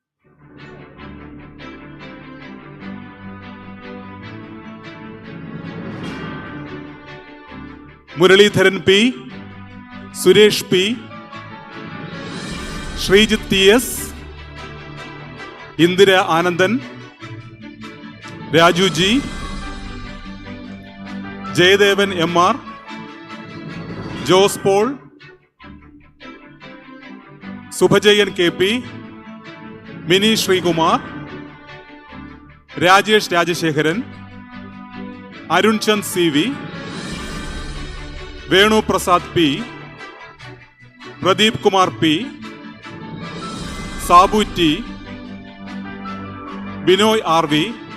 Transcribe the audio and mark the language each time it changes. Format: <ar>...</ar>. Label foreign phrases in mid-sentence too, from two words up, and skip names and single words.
<en>Muralidharan P, Suresh P, Srijit T.S., Indira Anandan, Raju G, Jayadevan M.R., Jose Paul, Subhajayan K.P., Mini Sri Kumar, Rajesh Rajashekharan, Arun Chand C.V., Venu Prasad P, Pradeep Kumar P, Sabu T, Binoy R.V.</en>